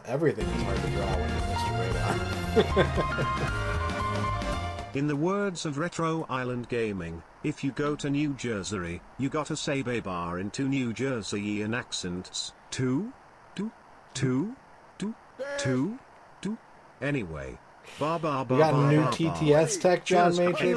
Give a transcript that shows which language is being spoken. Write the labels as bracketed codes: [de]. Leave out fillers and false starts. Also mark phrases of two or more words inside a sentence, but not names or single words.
[en] Everything is hard to draw when you're MisterRadon. In the words of Retro Island Gaming, if you go to New Jersey, you gotta say bar into New Jerseyan accents. Two? Anyway. Ba ba ba. We got ba, new ba, TTS tech, John Matrix.